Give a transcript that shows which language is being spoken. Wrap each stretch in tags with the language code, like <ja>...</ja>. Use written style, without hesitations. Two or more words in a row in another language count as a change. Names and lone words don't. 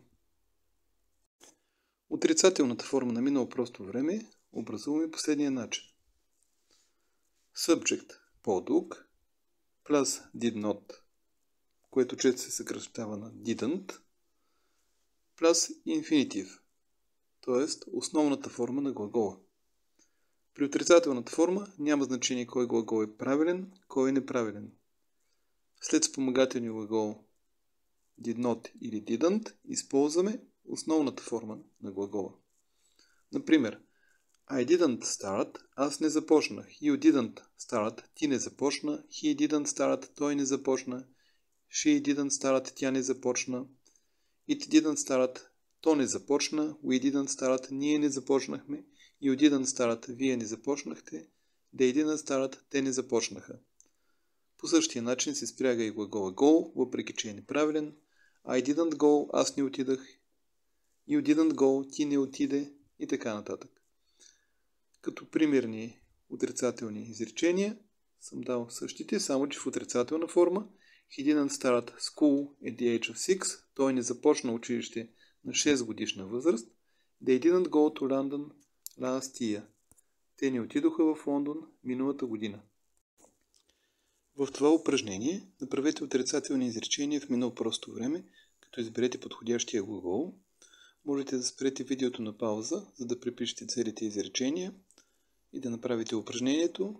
<bg>Отрицателната форма на минало просто време образуваме последния начин.</bg> <en>Subject</en> <bg>по-дълг плюс</bg> <en>did not,</en> <bg>което често се съкращава на didn't, плюс infinitive, т.е. основната форма на глагола. При отрицателната форма няма значение кой глагол е правилен, кой е неправилен. След спомагателния глагол</bg> <en>did not</en> <bg>или didn't използваме основната форма на глагола. Например,</bg> <en>I didn't start,</en> <bg>аз не започнах.</bg> <en>You didn't start,</en> <bg>ти не започна.</bg> <en>He didn't start,</en> <bg>той не започна.</bg> <en>She didn't start,</en> <bg>тя не започна.</bg> <en>It didn't start,</en> <bg>то не започна.</bg> <en>We didn't start,</en> <bg>ние не започнахме.</bg> <en>You didn't start,</en> <bg>вие не започнахте.</bg> <en>They didn't start,</en> <bg>те не започнаха. По същия начин се спряга и глагола go, въпреки че е неправилен.</bg> <en>I didn't go,</en> <bg>аз не отидах.</bg> <en>You didn't go,</en> <bg>ти не отиде и така нататък. Като примерни отрицателни изречения съм дал същите, само че в отрицателна форма.</bg> <en>He didn't start school at the age of 6.</en> <bg>Той не започна училище на 6 годишна възраст.</bg> <en>They didn't go to London last year.</en> <bg>Те не отидоха в Лондон миналата година. В това упражнение направете отрицателни изречения в минало просто време, като изберете подходящия глагол. Можете да спрете видеото на пауза, за да препишете целите изречения и да направите упражнението.</bg>